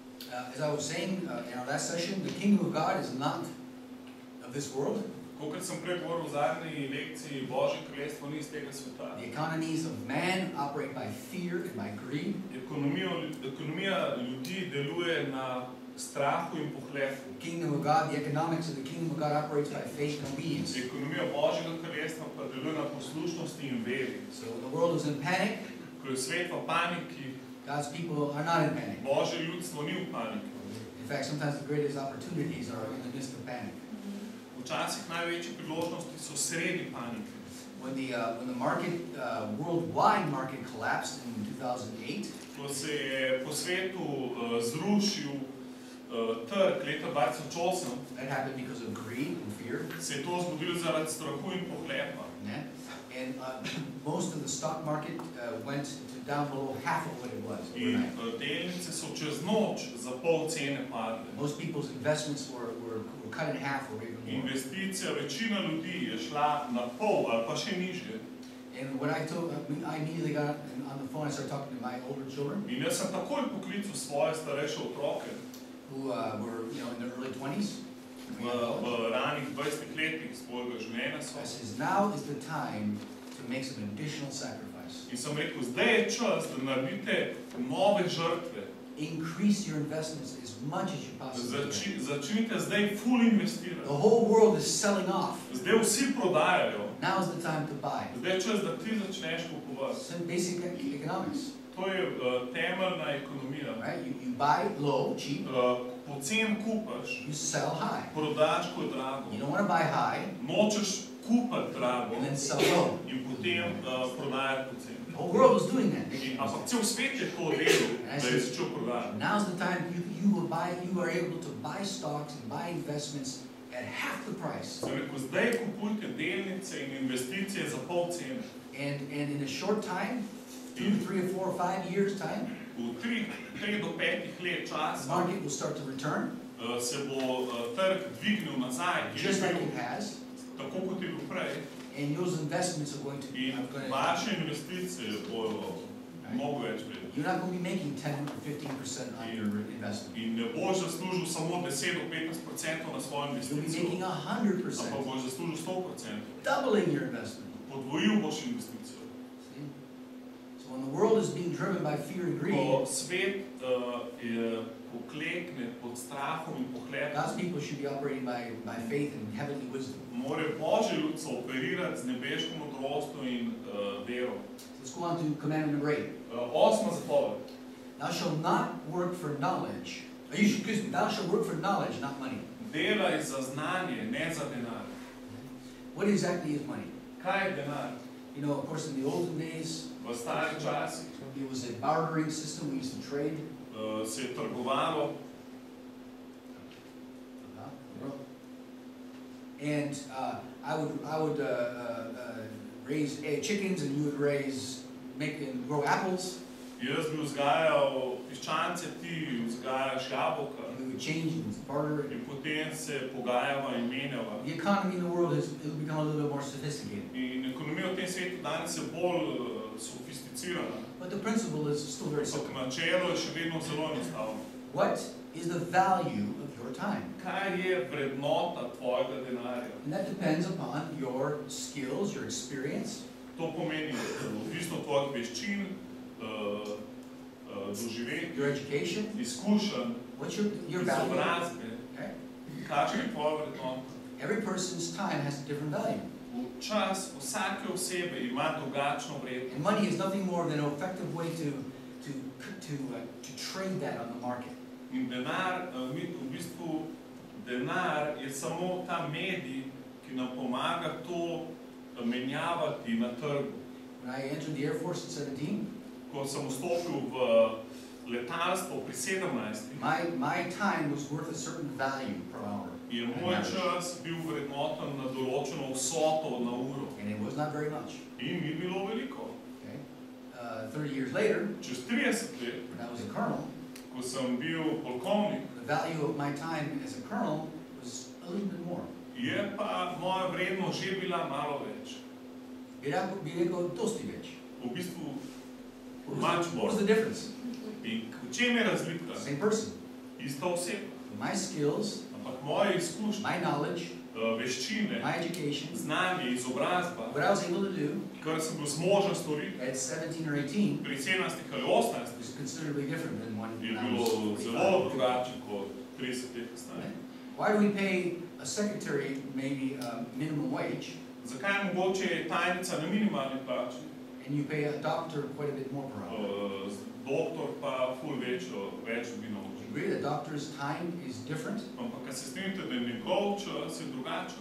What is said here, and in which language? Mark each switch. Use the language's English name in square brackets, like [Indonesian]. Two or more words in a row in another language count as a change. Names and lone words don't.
[English] as I was saying in our last session, the kingdom of God is not of this world. [Slovenian] Kot sem prej govoril v zadnji lekciji, Božje kraljestvo ni iz tega sveta. [English] The economies of man operate by fear and by greed. [Slovenian] Ekonomija ljudi deluje na strahu in pohlepu. [English] The kingdom of God, the economics of the kingdom of God operates by faith and obedience. [Slovenian] Ekonomija Božjega kraljestva pa deluje na poslušnosti in veri. [English] So when the world is in panic, [Slovenian] Ko je svet v paniki, [English] God's people are not in panic. [Slovenian] Božje ljudstvo ni v paniki. [English] In fact, sometimes the greatest opportunities are in the midst of panic. [Slovenian] Včasih največje priložnosti so sredi panike. [English] When the market, worldwide market collapsed in 2008, [Slovenian] Ko se je po svetu zrušil trg leta 2008, [English] that happened because of greed and fear. [Slovenian] se je to zgodilo zaradi strahu in pohlepa. [English] Yeah? And most of the stock market went to down below half of what it was overnight. [Slovenian] In delnice so čez noč za pol cene padle. [English] Most people's investments were cut in half or even more. [Slovenian] Investicija večina ljudi je šla na pol ali pa še nižje. [English] And when I immediately got on the phone, I started talking to my older children [Slovenian] In jaz sem takoj poklical svoje starejše otroke [English] who were, in their early 20s. [Slovenian] v ranih 20 letih svojega življenja. [English] I says, now is the time to make some additional sacrifice. [Slovenian] In sem rekel, zdaj je čas, da naredite nove žrtve. [English] Increase your investments as much as you possibly can. [Slovenian] Začnite zdaj ful investirati. [English] The whole world is selling off. [Slovenian] Zdaj vsi prodajajo. [English] Now is the time to buy. [Slovenian] Zdaj je čas, da ti začneš kupovati. [English] Some basic economics. [Slovenian] To je temeljna ekonomija. [English] Right? You buy low, cheap. [Slovenian] Pocen kupaš, [English] You sell high. [Slovenian] prodaš, ko je drago. [English] You don't want to buy high [Slovenian] Nočeš kupati drago [English] and then sell low. [Slovenian] in potem prodajati pocen. [English] The whole world is doing that. [Slovenian] Ampak cel svet je to delal, da je začel prodajati. [English] Now's the time you are able to buy stocks and buy investments at half the price. [Slovenian] Sem rekel, zdaj kupujte delnice in investicije za pol cene. [English] And in a short time, 2, 3, 4, 5 years time, [Slovenian] V 3 do 5 let [English] the [Slovenian] časa [English] market will start to return, [Slovenian] se bo trg dvignil nazaj, [English] just like it has, [Slovenian] tako kot je bil prej. [English] and those investments are going to be. [Slovenian] In vaše investicije bojo mnogo več vredne. [English] You're not going to be making 10 or 15% on your investment. [Slovenian] In ne boš zaslužil samo 10 do 15% na svojo [English] You'll be [Slovenian] investicijo, [English] making [Slovenian] ampak [English] 100%, [Slovenian] boš zaslužil 100%. [English] doubling your investment. [Slovenian] Podvojil boš investicijo. [English] See? So when the world is being driven by fear and greed, [Slovenian] Ko svet poklekne pod strahom in pohlepom, [English] God's people should be operating by faith and heavenly wisdom. [Slovenian] mora Božje ljudstvo operirati z nebeško modrostjo in vero. [English] Let's go on to commandment number 8. [Slovenian] 8. zapoved. [English] Thou shalt not work for knowledge. Excuse me, thou shalt work for knowledge, not money. [Slovenian] Delaj za znanje, ne za denar. [English] What exactly is money? [Slovenian] Kaj je denar? [English] Of course, in the olden days, [Slovenian] V starih časih [English] it was a bartering system. We used to trade. [Slovenian] se je trgovalo. [English] And I would raise chickens, and you would grow apples. [Slovenian] Jaz bi vzgajal piščance, ti vzgajaš jabolka. [English] And we would change and barter. [Slovenian] In potem se pogajava in menjava. [English] The economy in the world has become a little bit more sophisticated. [Slovenian] In ekonomija v tem svetu danes je bolj sofisticirana. [English] But the principle is still very simple. [Slovenian] Ampak načelo je še vedno zelo enostavno. [English] What is the value of your time? [Slovenian] Kaj je vrednota tvojega denarja? [English] And that depends upon your skills, your experience. [Slovenian] To pomeni odvisno od tvojih veščin, doživetij, [English] Your education. [Slovenian] izkušenj, [English] What's your value? [Slovenian] izobrazbe. [English] Okay. [Slovenian] Kakšna je tvoja vrednota? [English] Every person's time has a different value. [Slovenian] Čas vsake osebe ima drugačno vrednost. [English] And money is nothing more than an effective way to trade that on the market. [Slovenian] In denar, v bistvu, denar je samo ta medij, ki nam pomaga to menjavati na trgu. [English] When I entered the Air Force at 17, [Slovenian] Ko sem vstopil v letalstvo pri 17, [English] my time was worth a certain value per hour. [Slovenian] je moj čas bil vrednoten na določeno vsoto na uro. [English] And it was not very much. [Slovenian] In ni bilo veliko. [English] Okay? 30 years later, [Slovenian] Čez 30 let, [English] when I was a colonel, [Slovenian] ko sem bil polkovnik, [English] the value of my time as a colonel was a little bit more. [Slovenian] je pa moja vrednost že bila malo več. Bi rekel dosti več. V bistvu, [English] What was the difference? [Slovenian] in v čem je razlika? [English] Same person. [Slovenian] ista oseba. [English] My skills, [Slovenian] Ampak moje izkušnje, [English] my knowledge, [Slovenian] veščine, [English] my education, [Slovenian] znanje, izobrazba, [English] what I was able to do [Slovenian] kar sem bil zmožen storiti [English] at 17 or 18 [Slovenian] pri 17 ali 18, [English] is considerably different than when [Slovenian] je [English] I was [Slovenian] bilo [English] 45. [Slovenian] zelo drugače kot 30 let kasneje. [English] Why do we pay a secretary maybe minimum wage [Slovenian] Zakaj je mogoče tajnica na minimalni plači, [English] and you pay a doctor quite a bit more per hour? [Slovenian] doktor pa ful več bi naučil. [English] Agree that doctor's time is different. [Slovenian] Ampak, kad se strinite, da je njegov čas je drugačen.